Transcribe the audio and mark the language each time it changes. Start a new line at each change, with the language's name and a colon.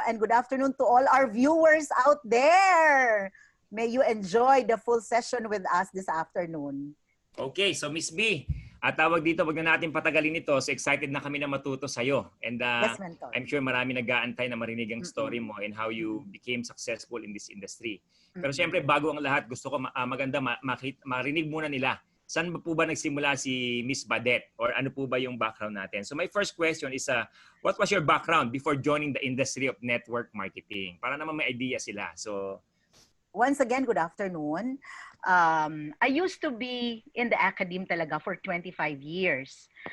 English: And good afternoon to all our viewers out there. May you enjoy the full session with us this afternoon.
Filipino: Okay, so Miss B, tawag dito, wag na natin patagalin ito.
English: So excited
Filipino: na kami na matuto sa'yo. And
English: yes, Mentor. I'm sure
Filipino: marami nag-aantay na marinig ang
English: story mo and how you became successful in this industry.
Filipino: Pero siyempre, bago ang lahat, gusto ko maganda marinig muna nila. Saan po ba nagsimula si Miss Badette? Or ano po ba yung background natin?
English: So my first question is, what was your background before joining the industry of network marketing?
Filipino: Para naman may idea sila. So,
English: once again, good afternoon. I used to be in the academe talaga for 25 years.